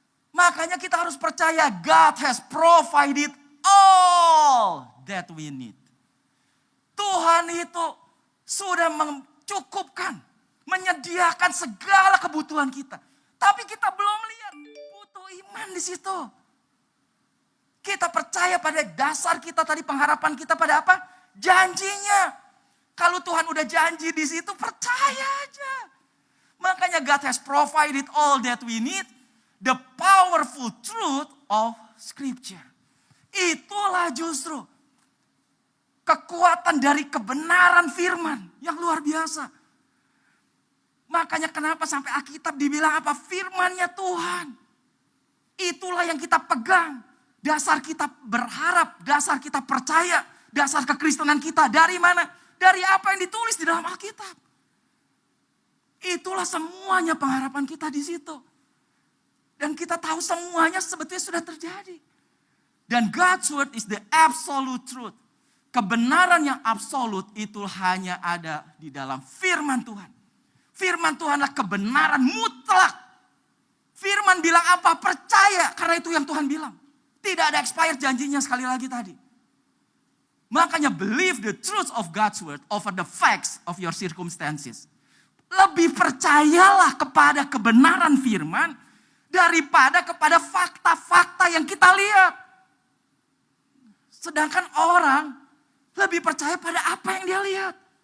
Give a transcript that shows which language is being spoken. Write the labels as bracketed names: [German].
[Indonesian] Makanya kita harus percaya [English] God has provided all that we need. [Indonesian] Tuhan itu sudah mencukupkan, menyediakan segala kebutuhan kita. Tapi kita belum lihat, butuh iman di situ. Kita percaya pada dasar kita tadi, pengharapan kita pada apa? Janjinya. Kalau Tuhan udah janji di situ, percaya aja. Makanya [English] God has provided all that we need. The powerful truth of Scripture. [Indonesian] Itulah justru kekuatan dari kebenaran firman yang luar biasa. Makanya kenapa sampai Alkitab dibilang apa? Firmannya Tuhan. Itulah yang kita pegang. Dasar kita berharap, dasar kita percaya, dasar kekristenan kita. Dari mana? Dari apa yang ditulis di dalam Alkitab. Itulah semuanya pengharapan kita di situ. Dan kita tahu semuanya sebetulnya sudah terjadi. Dan [English] God's word is the absolute truth. [Indonesian] Kebenaran yang absolut itu hanya ada di dalam firman Tuhan. Firman Tuhanlah kebenaran mutlak. Firman bilang apa? Percaya, karena itu yang Tuhan bilang. Tidak ada expired janjinya sekali lagi tadi. Makanya [English] believe the truth of God's word over the facts of your circumstances. [Indonesian] Lebih percayalah kepada kebenaran firman daripada kepada fakta-fakta yang kita lihat. Sedangkan orang lebih percaya pada apa yang dia lihat.